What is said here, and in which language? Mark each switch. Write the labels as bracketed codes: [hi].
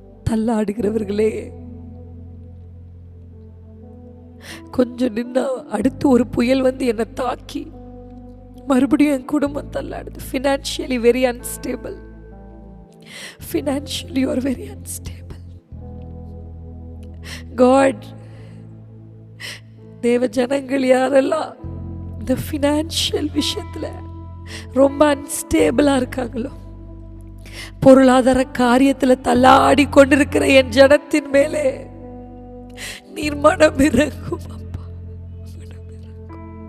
[ta] தள்ளாடுகிறவர்களே, கொஞ்சம் நின்னா அடுத்து ஒரு புயல் வந்து என்னை தாக்கி மறுபடியும் என் குடும்பம் தள்ளாடுது. [en] Financially very unstable. Financially you are very unstable. [ta] God, தேவ ஜனங்கள் யாரெல்லாம் இந்த ஃபினான்ஷியல் விஷயத்துல ரொம்ப அன்ஸ்டேபிளா இருக்காங்களோ, பொருளாதார காரியத்துல தள்ளாடி கொண்டிருக்கிற என் ஜனத்தின் மேலே நீர் மனம் இறங்கும் அப்பா, மனம் இறங்கும்.